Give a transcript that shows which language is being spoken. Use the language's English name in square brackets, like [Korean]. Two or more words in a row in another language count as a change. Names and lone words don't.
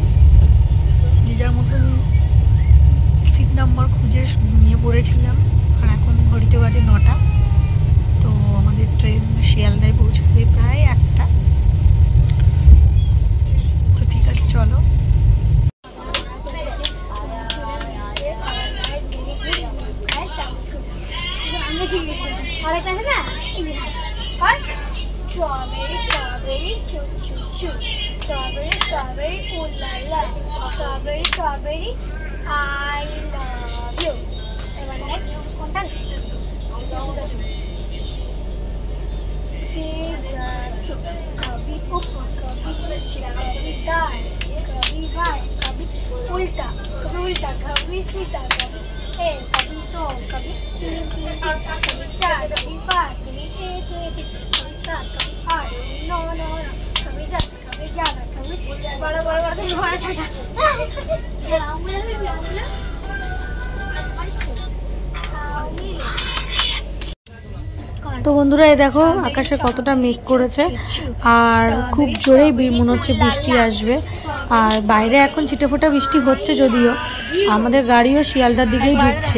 [Bangla] যে যার মতন সিট নাম্বার খুঁজে ঘুমিয়ে পড়েছিলাম। আর এখন ঘড়িতে বাজে 9টা। তো আমাদের ট্রেন শিয়ালদায় পৌঁছাবে প্রায় 1টা। তো ঠিক আছে চলো। [English] Strawberry, strawberry, choo choo choo. Strawberry, strawberry, ooh la la. Strawberry, strawberry, I love you. And next, contact. [Hindi] कभी ऊपर कभी नीचे कभी दाएं कभी बाएं कभी उल्टा कभी सीधा कभी कभी दो कभी तीन कभी 4 कभी 5 कभी 6 कभी 7 कभी 8 9 कभी 10 कभी 11 कभी बड़ा कभी बड़ा छोटा। [Bangla] তো বন্ধুরা এই দেখো আকাশে কতটা মেঘ করেছে আর খুব জোরেই মনে হচ্ছে বৃষ্টি আসবে। আর বাইরে এখন ছিটেফোঁটা বৃষ্টি হচ্ছে, যদিও আমাদের গাড়িও শিয়ালদার দিকেই ঢুকছে।